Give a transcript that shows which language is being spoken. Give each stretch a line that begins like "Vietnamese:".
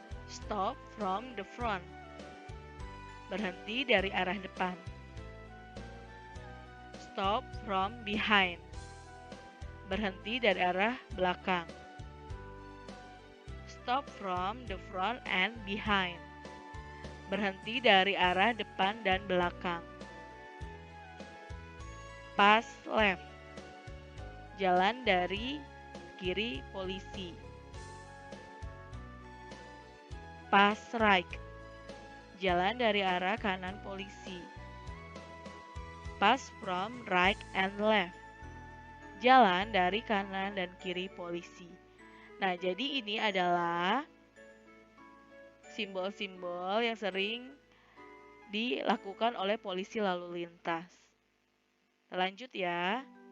English: Stop from the front.
Indonesian: Berhenti dari arah depan.
English: Stop from behind.
Indonesian: Berhenti dari arah belakang.
English: Stop from the front and behind.
Indonesian: Berhenti dari arah depan dan belakang.
English: Pass left.
Indonesian: Jalan dari kiri polisi.
English: Pass right.
Indonesian: Jalan dari arah kanan polisi.
English: Pass from right and left.
Indonesian: Jalan dari kanan dan kiri polisi. Nah, jadi ini adalah simbol-simbol yang sering dilakukan oleh polisi lalu lintas. Lanjut ya.